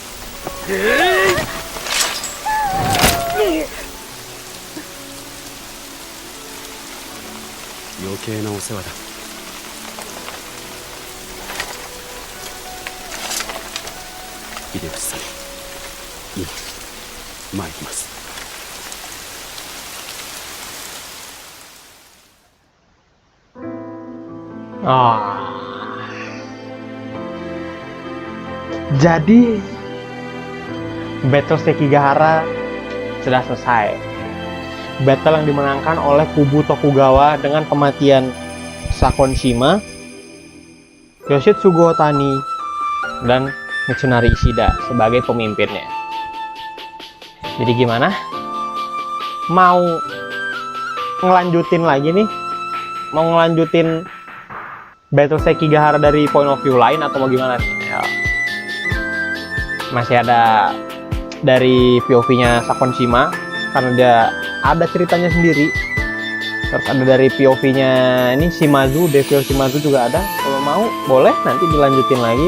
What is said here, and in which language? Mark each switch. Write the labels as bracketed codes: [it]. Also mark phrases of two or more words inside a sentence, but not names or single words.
[ja] 余計なお世話だ。秀吉さん、今参ります。 [id] Jadi Battle Sekigahara sudah selesai. Battle yang dimenangkan oleh kubu Tokugawa dengan kematian Sakon Shima, Yoshitsugu Otani, dan Mitsunari Ishida sebagai pemimpinnya. Jadi gimana? Mau ngelanjutin lagi nih? Mau ngelanjutin Battle Sekigahara dari [en] point of view [id] lain atau mau gimana nih? Ya. Masih ada dari POV-nya Sakon Shima karena dia ada ceritanya sendiri. Terus ada dari POV-nya ini Shimazu, Devil Shimazu juga ada. Kalau mau boleh nanti dilanjutin lagi.